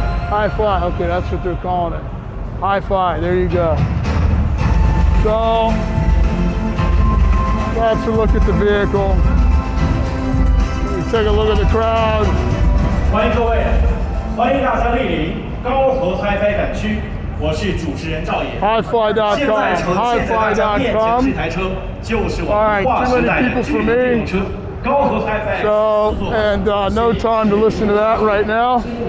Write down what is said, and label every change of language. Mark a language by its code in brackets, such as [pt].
[en] Hi-Fi, okay, that's what they're calling it. Hi-Fi, there you go. So, that's a look at the vehicle. We take a look at the crowd. [zh] 欢迎各位，欢迎大家莅临高和 HiFi 展区，我是主持人赵野。 [en] Hi-Fi.com, [zh] 现在呈现在大家面前这台车就是我们划时代的经典电动车。 [en] So, and no time to listen to that right now.